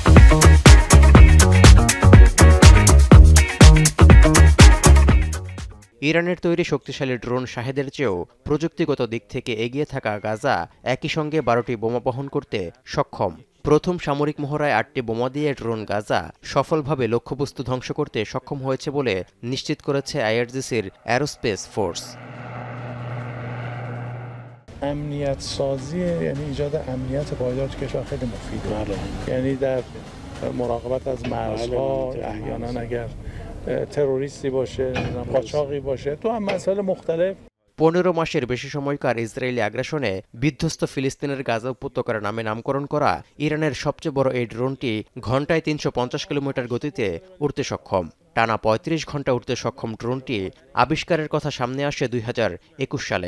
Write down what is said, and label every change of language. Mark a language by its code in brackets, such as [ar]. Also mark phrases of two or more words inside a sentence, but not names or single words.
[bn] ইরানের তৈরি শক্তিশালী ড্রোন শাহেদের চেয়েও প্রযুক্তিগত দিক থেকে এগিয়ে থাকা গাজা একই সঙ্গে 12টি বোমা বহন করতে সক্ষম। প্রথম সামরিক মহড়ায় 8টি বোমা দিয়ে ড্রোন গাজা সফলভাবে লক্ষ্যবস্তু ধ্বংস করতে সক্ষম হয়েছে বলে নিশ্চিত করেছে আইআরজিসির অ্যারোস্পেস ফোর্স। [fa] امنیت سازی یعنی ایجاد امنیت پایدار تو کشور خیلی مفیده. یعنی در مراقبت از مرزها احیانا اگر تروریستی باشه قاچاقی باشه تو هم مسائل مختلف [bn] 15 মাসের বেশি সময়কার ইসরায়েলি আগ্রাসনে বিধ্বস্ত ফিলিস্তিনের গাজা উপত্যকার নামে নামকরণ করা ইরানের সবচেয়ে বড় এই ড্রোনটি ঘণ্টায় 350 কিলোমিটার গতিতে উড়তে সক্ষম। টানা 35 ঘণ্টা উড়তে সক্ষম ড্রোনটি আবিষ্কারের কথা সামনে আসে 2021 সালে।